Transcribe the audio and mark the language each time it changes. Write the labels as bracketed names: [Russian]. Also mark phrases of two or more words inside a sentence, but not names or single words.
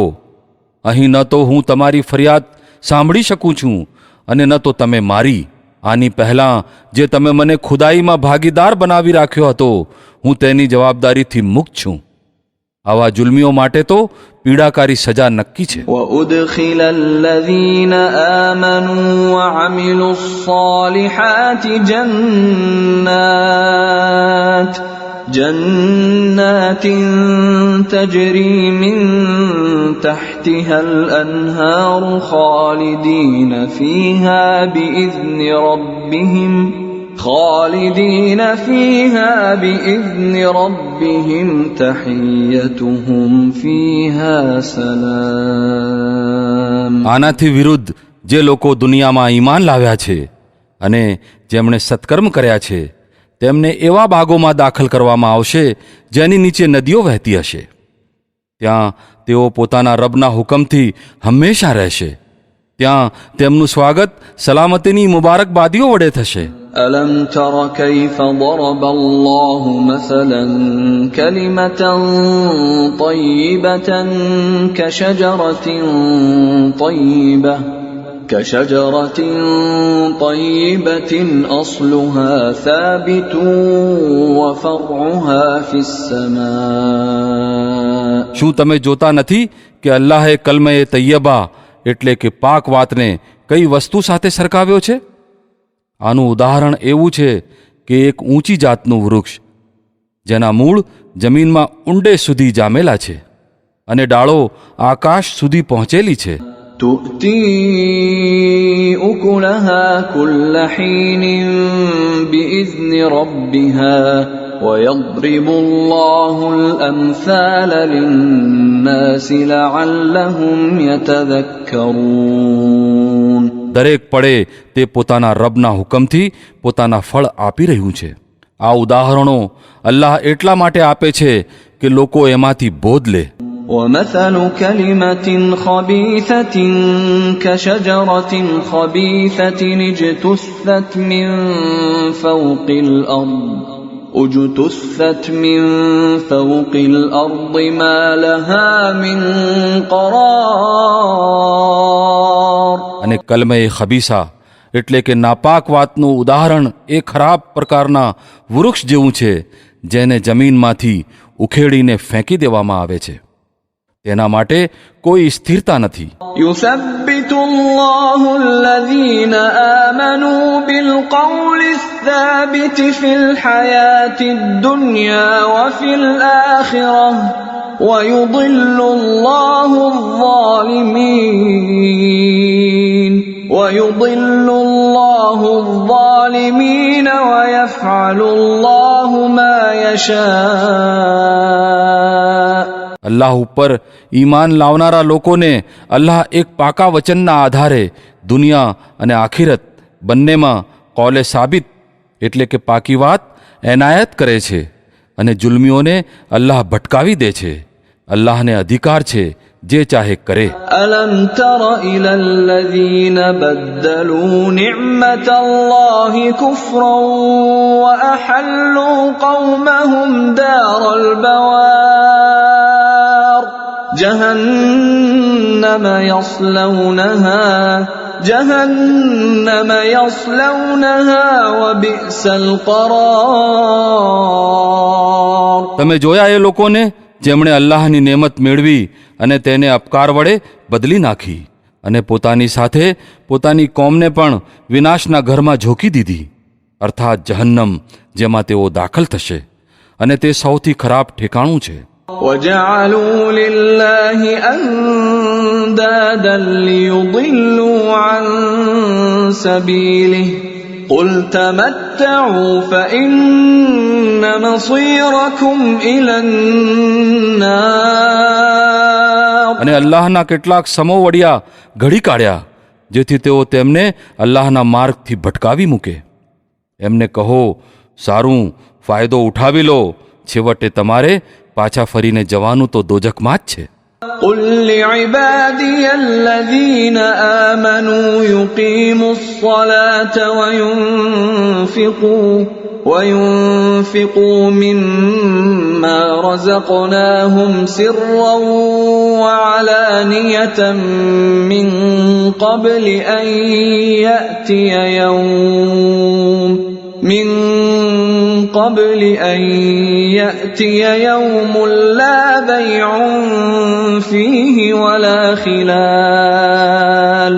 [Gujarati] અહીં ન તો હું તમારી ફરિયાદ સાંભળી શકું છું અને ન તો તમે મારી. આની પહેલાં જે તમે મને ખુદાઈમાં ભાગીદાર બનાવી રાખ્યો હતો, હું તેની જવાબદારીથી મુક્ત છું. આવા જુલ્મીઓ માટે તો પીડાકારી સજા નક્કી છે. [Arabic] وأدخل الذين آمنوا وعملوا الصالحات جنات تجري من تحتها الأنهار خالدين فيها بإذن ربهم تحيتهم فيها سلام. [Gujarati] આનાથી વિરુદ્ધ જે લોકો દુનિયામાં ઈમાન લાવ્યા છે અને જેમણે સત્કર્મ કર્યા છે તેમને એવા બાગોમાં દાખલ કરવામાં આવશે જેની નીચે નદીઓ વહેતી હશે. ત્યાં તેઓ પોતાના રબના હુકમથી હંમેશા રહેશે. ત્યાં તેમનું સ્વાગત સલામતીની મુબારકબાદીઓ વડે થશે. [Arabic] ألم تر كيف ضرب الله مثلا كلمة طيبة كشجرة طيبة أصلها ثابت وفرعها في السماء. [Gujarati] શું તમે જોતા નથી કે અલ્લાહે [Arabic] كلمة طيبة [Gujarati] એટલે કે પાક વાતને કઈ વસ્તુ સાથે સરખાવ્યો છે? આનું ઉદાહરણ એવું છે કે એક ઊંચી જાતનું વૃક્ષ જેના મૂળ જમીનમાં ઊંડે સુધી જામેલા છે અને ડાળો આકાશ સુધી પહોંચેલી છે. [Arabic] تؤتي أكلها كل حين بإذن ربها ويضرب الله الأمثال للناس لعلهم يتذكرون. [Gujarati] દરેક પડે તે પોતાના રબના હુકમથી પોતાના ફળ આપી રહ્યું છે. આ ઉદાહરણો અલ્લાહ એટલા માટે આપે છે કે લોકો એમાંથી બોધ લે. [Arabic] ومثل كلمة خبيثة كشجرة خبيثة اجتثت من فوق الأرض ما لها من قرار. [Gujarati] અને [Arabic] كلمة خبيثة [Gujarati] એટલે કે નાપાક વાતનું ઉદાહરણ એ ખરાબ પ્રકારના વૃક્ષ જેવું છે જેને જમીનમાંથી ઉખેડીને ફેંકી દેવામાં આવે છે. તેના માટે કોઈ સ્થિરતા નથી. [Arabic] يثبت الله الذين آمنوا بالقول الثابت في الحياة الدنيا وفي الآخرة ويضل الله الظالمين ويفعل الله ما يشاء. [Gujarati] અલ્લાહ ઉપર ઈમાન લાવનારા લોકોને અલ્લાહ એક પાકા વચનના આધારે દુનિયા અને આખિરત બંનેમાં [Arabic] قول ثابت [Gujarati] એટલે કે પાકી વાત એનાયત કરે છે અને જુલ્મીઓને અલ્લાહ ભટકાવી દે છે. અલ્લાહને અધિકાર છે જે ચાહે કરે. [Arabic] ألم تر إلى الذين بدلوا نعمة الله كفرا وأحلوا قومهم دار البوار جهنم يصلونها وبئس القرار. [Gujarati] તમે જોયા એ લોકોને જેમણે અલ્લાહની નેમત મેળવી અને તેને અપકાર વડે બદલી નાખી અને પોતાની સાથે પોતાની કોમને પણ વિનાશના ઘરમાં ઝોકી દીધી, અર્થાત જહન્નમ, જેમાં તેઓ દાખલ થશે અને તે સૌથી ખરાબ ઠેકાણું છે. [Arabic] وجعلوا لله أندادا ليضلوا عن سبيله قل تمتعوا فإن مصيركم إلى النار. [Gujarati] અને અલ્લાહના કેટલાક સમો વડિયા ઘડી કાઢ્યા જેથી તેઓ તેમને અલ્લાહના માર્ગથી ભટકાવી મૂકે. એમને કહો, સારું, ફાયદો ઉઠાવી લો, છેવટે તમારે પાછા ફરીને જવાનું તો દોજખમાં જ છે. [Arabic] قل لعبادي الذين آمنوا يقيموا الصلاة وينفقوا مما رزقناهم سرا وعلانية من قبل أن يأتي يوم لا بيع فيه ولا خلال.